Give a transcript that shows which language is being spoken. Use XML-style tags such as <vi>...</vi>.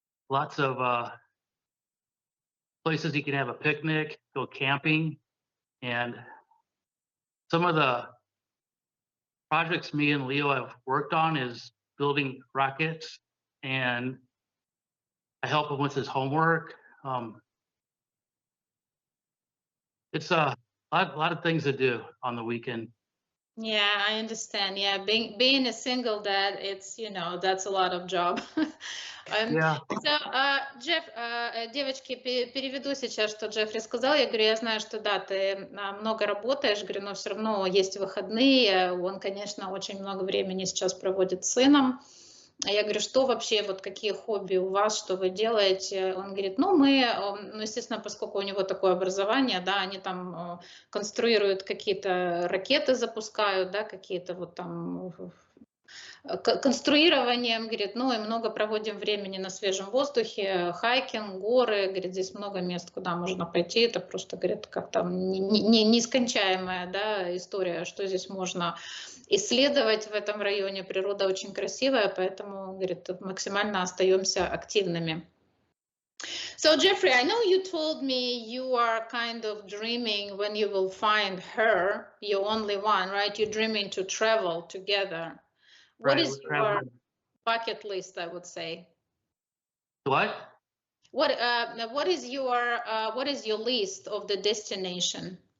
<en>Lots of places you can have a picnic, go camping, and some of the projects me and Leo have worked on is building rockets, and I help him with his homework. It's a lot of things to do on the weekend. Yeah, I understand. Yeah, being a single dad, it's, you know, that's a lot of job. Yeah.</en> <ru>So, Джефф, девочки, переведу сейчас, что Джеффри сказал. Я говорю, я знаю, что да, ты много работаешь, говорю, но все равно есть выходные. Он, конечно, очень много времени сейчас проводит с сыном. Я говорю, что вообще, вот какие хобби у вас, что вы делаете? Он говорит, ну, ну, естественно, поскольку у него такое образование, да, они там конструируют какие-то ракеты, запускают, да, какие-то вот там конструированием, говорит, ну и много проводим времени на свежем воздухе, хайкинг, горы, говорит, здесь много мест, куда можно пойти, это просто, говорит, как там нескончаемая, да, история, что здесь можно исследовать в этом районе, природа очень красивая, поэтому, говорит, максимально остаемся активными.</ru> <en>So Jeffrey, I know you told me you are kind of dreaming when you will find her, your only one, right? You're dreaming to travel together. What Right, is your bucket list, I would say? what? What is your list of the destination?</en>